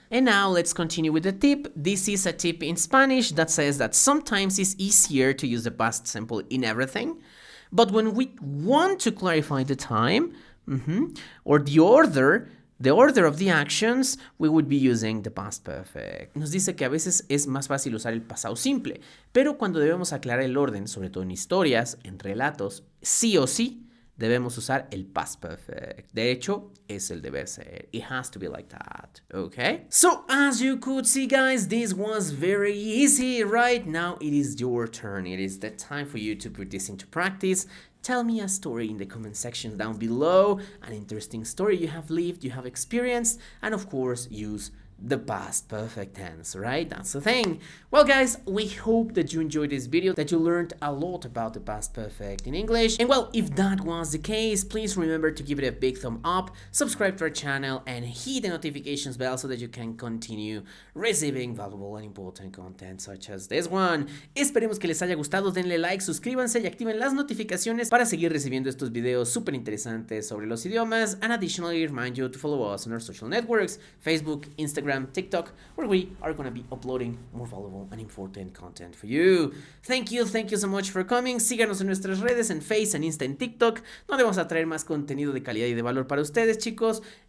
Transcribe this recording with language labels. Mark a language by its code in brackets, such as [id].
[en] And now let's continue with the tip. This is a tip in Spanish that says that sometimes it's easier to use the past simple in everything. But when we want to clarify the time, or the order of the actions, we would be using the past perfect. [es] Nos dice que a veces es más fácil usar el pasado simple, pero cuando debemos aclarar el orden, sobre todo en historias, en relatos, sí o sí debemos usar el past perfect. De hecho, es el deber ser. [en] It has to be like that, okay? So, as you could see, guys, this was very easy, right? Now it is your turn. It is the time for you to put this into practice. Tell me a story in the comment section down below, an interesting story you have lived, you have experienced, and of course, use the past perfect tense, right? That's the thing. Well, guys, we hope that you enjoyed this video, that you learned a lot about the past perfect in English. And well, if that was the case, please remember to give it a big thumb up, subscribe to our channel, and hit the notifications bell so that you can continue receiving valuable and important content such as this one. [es] Esperemos que les haya gustado, denle like, suscríbanse y activen las notificaciones para seguir recibiendo estos videos súper interesantes sobre los idiomas. [en] And additionally, remind you to follow us on our social networks, Facebook, Instagram, TikTok, where we are going to be uploading more valuable and important content for you. Thank you so much for coming. [es] Síganos en nuestras redes, en Face, en Insta, en TikTok, donde vamos a traer más contenido de calidad y de valor para ustedes, chicos.